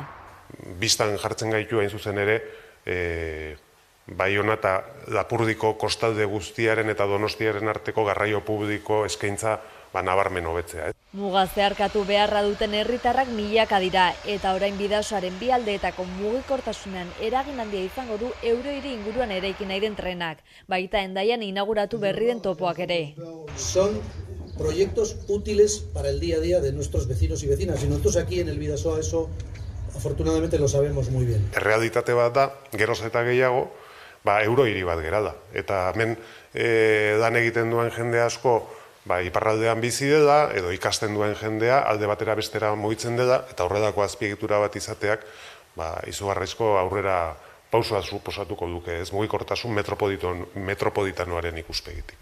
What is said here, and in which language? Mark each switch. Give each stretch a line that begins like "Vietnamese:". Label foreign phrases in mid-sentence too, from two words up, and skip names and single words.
Basque: Bistan jartzen gaitu hain zuzen ere, Baiona eta Lapurdiko kostalde guztiaren eta Donostiaren arteko garraio publiko eskaintza nabarmen hobetzea. Muga zeharkatu beharra duten herritarrak milaka dira eta orain Bidasoaren bi aldeetako mugikortasunean eragin handia izango du Eurohiri inguruan eraiki nahi den trenak, baita Hendaian inauguratu berri den topoak ere.
Spanish: Son proyectos útiles para el día a día de nuestros vecinos y vecinas y nosotros aquí en el Bidasoa eso afortunadamente lo sabemos muy bien.
Basque: Errealitate bat da, geroz eta gehiago, Eurohiri bat gerala. Eta hemen lan egiten duen jende asko iparraldean bizi dela, edo ikasten duen jendea, alde batera bestera mugitzen dela, eta horrelako azpiegitura bat izateak, izugarrizko aurrera pausua suposatuko duke, ez mugikortasun metropolitanoaren ikuspegitik.